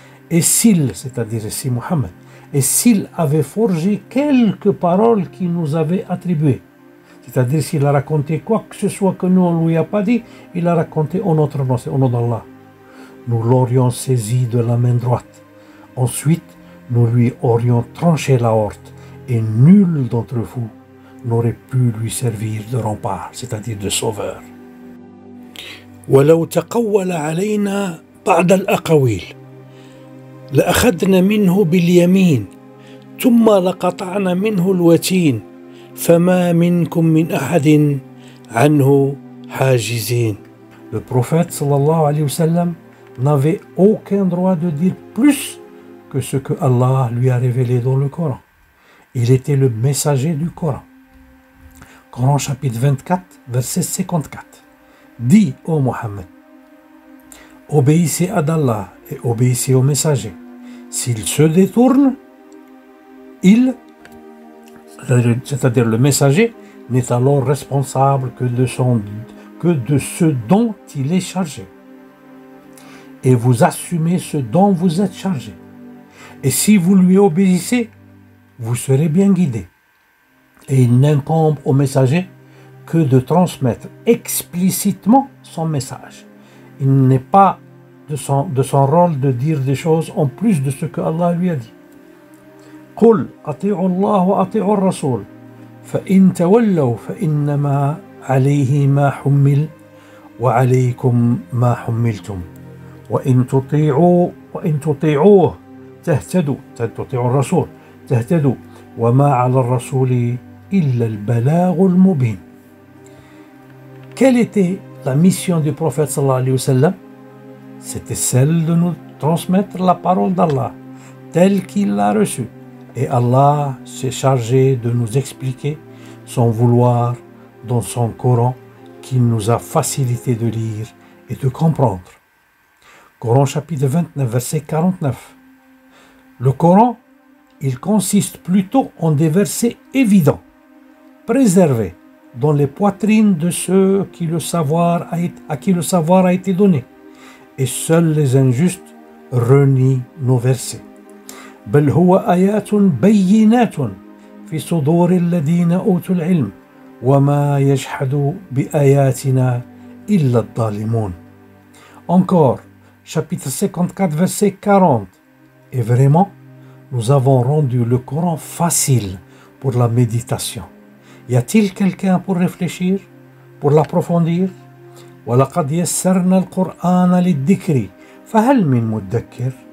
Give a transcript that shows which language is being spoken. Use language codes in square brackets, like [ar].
[fr] Et s'il, c'est-à-dire si Muhammad, et s'il avait forgé quelques paroles qu'il nous avait attribuées, c'est-à-dire s'il a raconté quoi que ce soit que nous on lui a pas dit, il a raconté en notre nom, c'est au nom d'Allah. Nous l'aurions saisi de la main droite. Ensuite, nous lui aurions tranché l'aorte, et nul d'entre vous n'aurait pu lui servir de rempart, c'est-à-dire de sauveur. [ar] ولو تقول علينا بعض الأقاويل لأخذنا منه باليمين ثم لقطعنا منه الوتين فما منكم من أحد عنه حاجزين. [fr] Le prophète sallallahu alayhi wa sallam n'avait aucun droit de dire plus que ce que Allah lui a révélé dans le Coran. Il était le messager du Coran. Coran chapitre 24, verset 54. Dis, ô Mohammed, obéissez à Allah et obéissez au messager. S'il se détourne, c'est-à-dire le messager, n'est alors responsable que de ce dont il est chargé. Et vous assumez ce dont vous êtes chargé. Et si vous lui obéissez, vous serez bien guidés. Et il n'incombe au messager que de transmettre explicitement son message. Il n'est pas de son rôle de dire des choses en plus de ce que Allah lui a dit. [ar] قل أطيعوا الله وأطيعوا الرسول فإن تولوا فإنما عليه ما حمل وعليكم ما حملتم وإن تطيعوه تهتدوا تطيعوا الرسول تهتدوا وما على الرسول إلا البلاغ المبين. [fr] Quelle était la mission du prophète sallallahu alayhi wa sallam? C'était celle de nous transmettre la parole d'Allah telle qu'il l'a reçue. Et Allah s'est chargé de nous expliquer son vouloir dans son Coran qu'il nous a facilité de lire et de comprendre. Coran chapitre 29, verset 49. Le Coran, il consiste plutôt en des versets évidents, préservés dans les poitrines de ceux à qui le savoir a été donné. Et seuls les injustes renient nos versets. [ar] بل هو آيات بينات في صدور الذين أوتوا العلم وما يجحد بآياتنا إلا الظالمون. [fr] Encore, chapitre 54, verset 40. Et vraiment, nous avons rendu le Coran facile pour la méditation. Y a-t-il quelqu'un pour réfléchir, pour l'approfondir? [ar] وَلَقَدْ يَسَّرْنَا الْقُرْآنَ لِلذِّكْرِ فَهَلْ مِن مُدَّكِّرٍ.